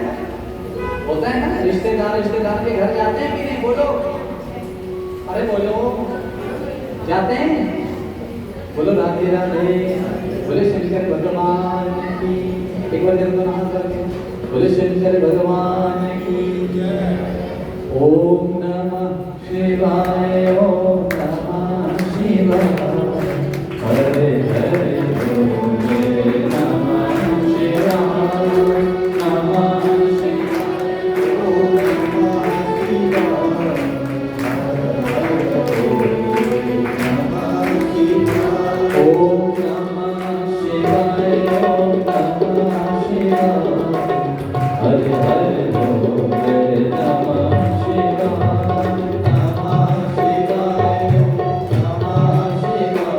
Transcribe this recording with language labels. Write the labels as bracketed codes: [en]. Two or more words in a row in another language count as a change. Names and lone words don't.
[hi] होता है ना रिश्तेदार के घर जाते हैं कि नहीं? बोलो, अरे बोलो, जाते हैं? बोलो राधे राधे। बोले शंकर भगवान की। एक बार जब दोनों हाथ करके बोले शंकर भगवान की जय। [sa] ओम नमः शिवाय, ओम नमः शिवाय, हरे हरे बोले नमः शिवाय, नमः शिवाय, ओम नमः शिवाय, हरे हरे बोले नमः शिवाय, ओम नमः शिवाय, ओम नमः शिवाय, हरे हरे बोले नमः शिवाय, नमः शिवाय, नमः शिवाय।